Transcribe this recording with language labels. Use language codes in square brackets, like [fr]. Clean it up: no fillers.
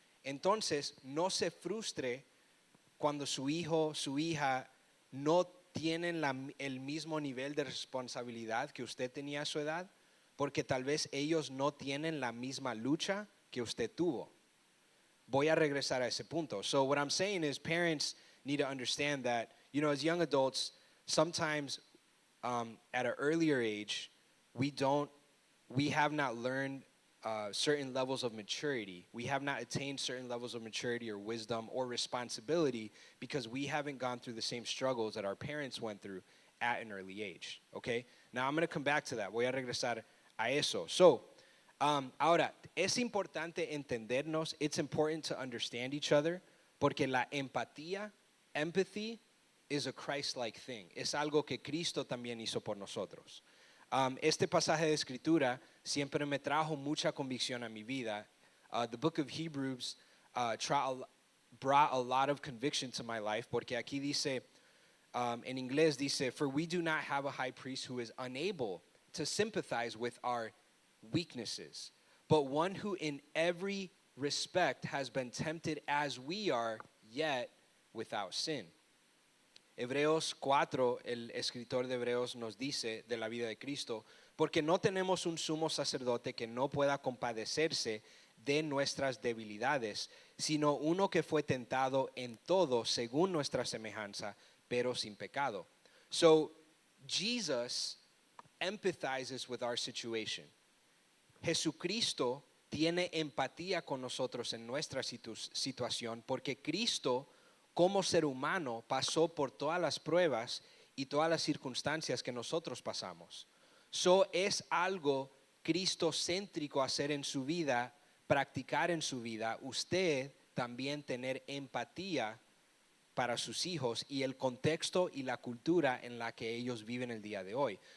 [es] Entonces, no se frustre cuando su hijo, su hija no tienen el mismo nivel de responsabilidad que usted tenía a su edad, porque tal vez ellos no tienen la misma lucha que usted tuvo. Voy a regresar a ese punto. [en] So what I'm saying is parents need to understand that, you know, as young adults, sometimes at an earlier age, we have not learned certain levels of maturity. We have not attained certain levels of maturity or wisdom or responsibility because we haven't gone through the same struggles that our parents went through at an early age, okay? Now I'm going to come back to that. [es] Voy a regresar a eso. So, ahora, es importante entendernos. [en] It's important to understand each other [es] porque la empatía, [en] empathy, is a Christ-like thing. [es] Es algo que Cristo también hizo por nosotros. Este pasaje de escritura siempre me trajo mucha convicción a mi vida. [en] The book of Hebrews brought a lot of conviction to my life [es] porque aquí dice, en inglés dice, [en] for we do not have a high priest who is unable to sympathize with our weaknesses, but one who in every respect has been tempted as we are, yet without sin. [es] Hebreos 4, el escritor de Hebreos nos dice de la vida de Cristo, porque no tenemos un sumo sacerdote que no pueda compadecerse de nuestras debilidades, sino uno que fue tentado en todo según nuestra semejanza, pero sin pecado. [en] So, Jesus empathizes with our situation. [es] Jesucristo tiene empatía con nosotros en nuestra situación porque Cristo, como ser humano, pasó por todas las pruebas y todas las circunstancias que nosotros pasamos. So es algo cristocéntrico hacer en su vida, practicar en su vida, usted también tener empatía para sus hijos y el contexto y la cultura en la que ellos viven el día de hoy.